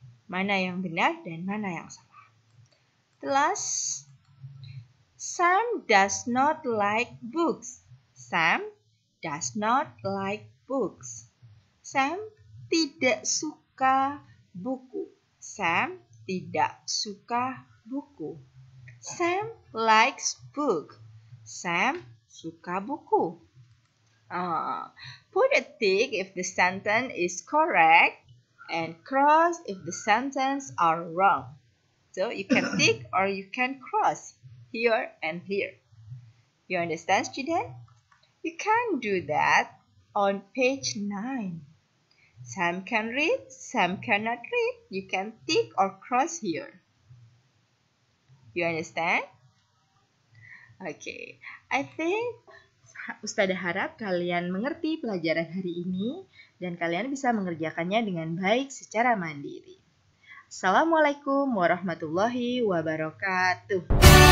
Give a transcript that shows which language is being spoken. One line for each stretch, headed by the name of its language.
Indonesian: Mana yang benar dan mana yang salah.
English: Plus, Sam does not like books. Sam does not like books.
Indonesian: Sam tidak suka buku. Sam tidak suka buku.
English: Sam likes book.
Indonesian: Sam suka buku.
English: Put a tick if the sentence is correct and cross if the sentence are wrong. So you can tick or you can cross here and here. You understand, student? You can do that on page 9. Sam can read, Sam cannot read. You can tick or cross here. You understand? Okay, I think
Indonesian: Ustadzah harap kalian mengerti pelajaran hari ini dan kalian bisa mengerjakannya dengan baik secara mandiri. Assalamualaikum warahmatullahi wabarakatuh.